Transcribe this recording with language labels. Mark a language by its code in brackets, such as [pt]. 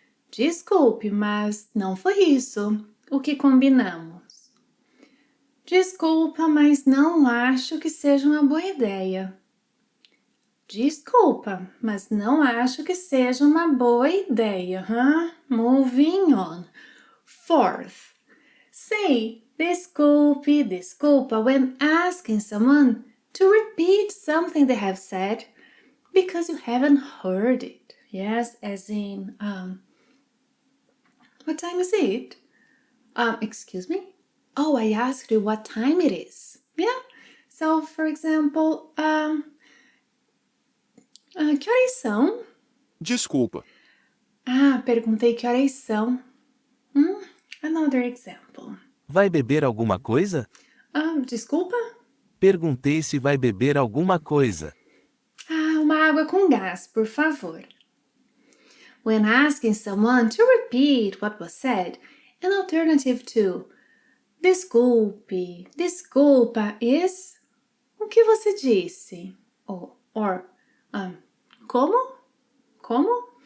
[pt] Desculpe, mas não foi isso o que combinamos. Desculpa, mas não acho que seja uma boa ideia. Desculpa, mas não acho que seja uma boa ideia. [en] Moving on. Fourth, say desculpe, desculpa when asking someone to repeat something they have said because you haven't heard it. Yes, as in, what time is it? Excuse me? Oh, I asked you what time it is. So, for example, [pt] que horas são? Desculpa. Perguntei que horas são. [en] Another example. [pt] Vai beber alguma coisa? Desculpa? Perguntei se vai beber alguma coisa. Uma água com gás, por favor. [en] When asking someone to repeat what was said, an alternative to desculpe, desculpa is [pt] o que você disse? [en] Or [pt] como? Como?